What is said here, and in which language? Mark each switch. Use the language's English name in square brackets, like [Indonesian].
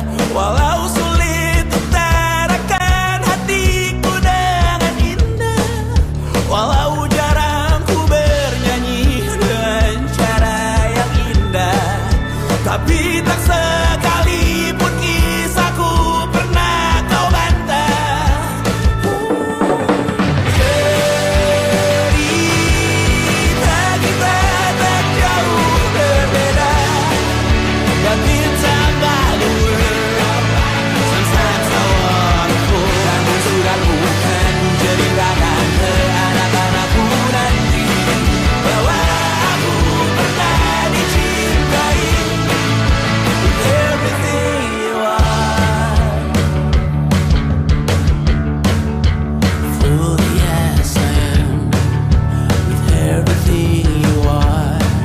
[Indonesian] Walau sulit utarakan hatiku dengan indah, walau jarang ku bernyanyi dengan cara yang indah, tapi tak sekalipun kisahku pernah kau bantah. Cerita kita tak jauh berbeda, [English] but it's about the world. Sometimes I wanna fall. [Indonesian] Namun suratmu kan ku ceritakan ke anak-anakku nanti bahwa aku pernah dicintai. [English] With everything you are, fully as I am. With everything you are.